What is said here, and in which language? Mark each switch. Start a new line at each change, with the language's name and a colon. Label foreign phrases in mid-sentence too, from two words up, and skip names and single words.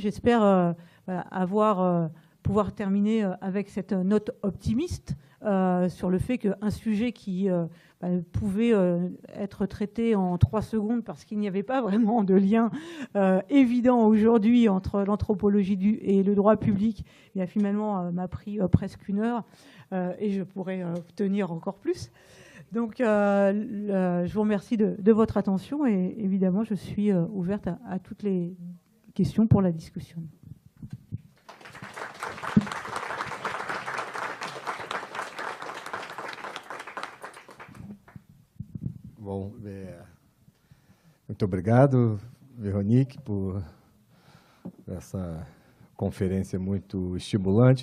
French: J'espère pouvoir terminer avec cette note optimiste sur le fait qu'un sujet qui pouvait être traité en 3 secondes parce qu'il n'y avait pas vraiment de lien évident aujourd'hui entre l'anthropologie et le droit public, il a finalement m'a pris presque 1 heure et je pourrais tenir encore plus. Donc, je vous remercie de votre attention et évidemment, je suis ouverte à toutes les questions pour la discussion.
Portuguese: Bom, muito obrigado, Veronique, por essa conferência muito estimulante